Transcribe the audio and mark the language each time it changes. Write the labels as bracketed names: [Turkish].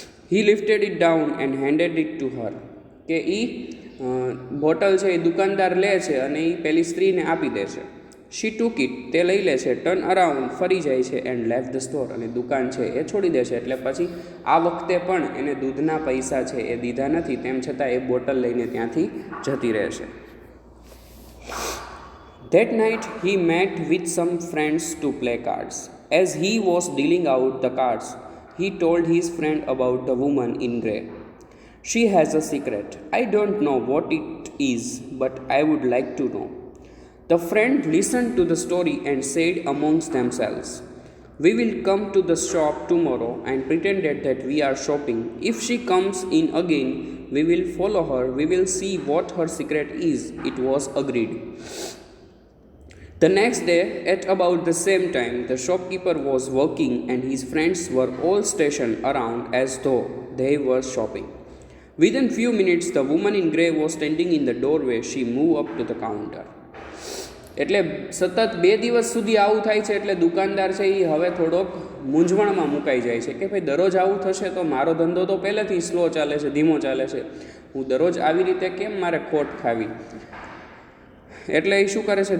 [English] he lifted it down and handed it to her, [Gujarati] કે એ bottle છે એ દુકાનદાર લે છે અને એ પેલી સ્ત્રીને આપી દે છે. [English] she took it, [Gujarati] તે લઈ લે છે, [English] turn around, [Gujarati] ફરી જાય છે, [English] and left the store, [Gujarati] અને દુકાન છે એ છોડી દે છે. એટલે પછી આ વખતે પણ એને દૂધના પૈસા છે એ દીધા નથી, તેમ છતાં એ બોટલ લઈને ત્યાંથી જતી રહેશે. [English] That night he met with some friends to play cards. As he was dealing out the cards, he told his friend about the woman in grey. She has a secret. I don't know what it is, but I would like to know. The friend listened to the story and said amongst themselves, "We will come to the shop tomorrow and pretended that we are shopping. If she comes in again, we will follow her. We will see what her secret is." It was agreed. The next day, at about the same time, the shopkeeper was working and his friends were all stationed around as though they were shopping. Within few minutes, the woman in grey was standing in the doorway. She moved up to the counter. [Gujarati] એટલે સતત 2 દિવસ સુધી આવું થાય છે, એટલે દુકાનદાર છે એ હવે થોડોક મૂંઝવણમાં મુકાઈ જાય છે કે ભાઈ દરરોજ આવું થશે તો મારો ધંધો તો પહેલેથી સ્લો ચાલે છે, ધીમો ચાલે છે, હું દરરોજ આવી રીતે કેમ મારે ખોટ ખાવી. એટલે એ શું કરે છે?